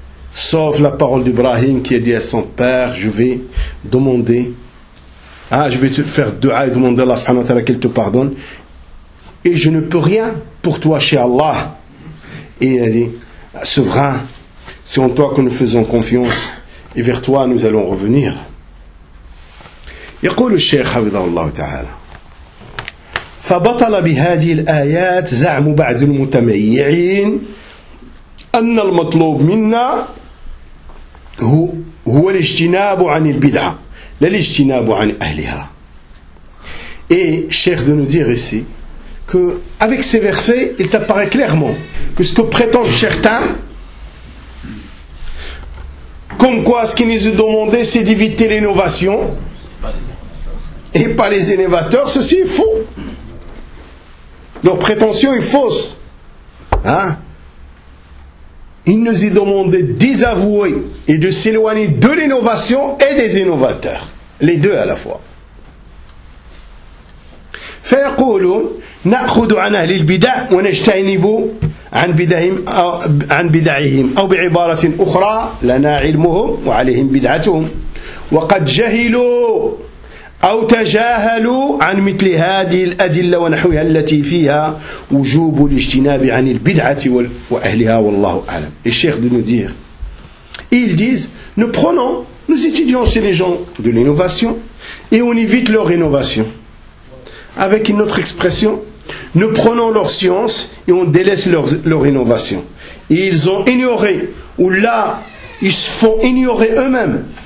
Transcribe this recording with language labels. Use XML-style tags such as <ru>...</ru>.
<fr>Sauf la parole d'Ibrahim qui a dit à son père, je vais demander, ah, je vais te faire dua et demander à Allah subhanahu wa ta'ala qu'il te pardonne. Et je ne peux rien pour toi chez Allah. Et il a dit, souverain, c'est en toi que nous faisons confiance et vers toi nous allons revenir.</fr> <ar>يقول الشيخ حفظه الله تعالى فبطل بهذه الآيات زعم بعض المتميعين أن المطلوب منا هو الاجتناب عن البدعة لا الاجتناب عن أهلها.</ar> <fr>Et الشيخ de nous dire ici que avec ces versets il t'apparaît clairement que ce que prétendent certains comme quoi ce qu'ils nous ont demandé c'est d'éviter l'innovation et pas les innovateurs, ceci est faux, leur prétention est fausse, hein? Ils nous ont demandé d'avouer et de s'éloigner de l'innovation et des innovateurs, les deux à la fois.</fr> <ar>فيقولون نأخذ عن أهل البدع ونجتنب عن بدعهم أو عن بدعهم أو بعبارة أخرى لنا علمهم وعليهم بدعتهم وقد جهلوا أو تجاهلوا عن مثل هذه الأدلة ونحوها التي فيها وجوب الاجتناب عن البدعة وأهلها والله أعلم.</ar> <fr>الشيخ دو ندير ils disent nous prenons, nous étudions chez les gens de l'innovation et on évite leur innovation. Avec une autre expression, nous prenons leur science et on délaisse leur innovation. Et ils ont ignoré, ou là, ils se font ignorer eux-mêmes.</fr>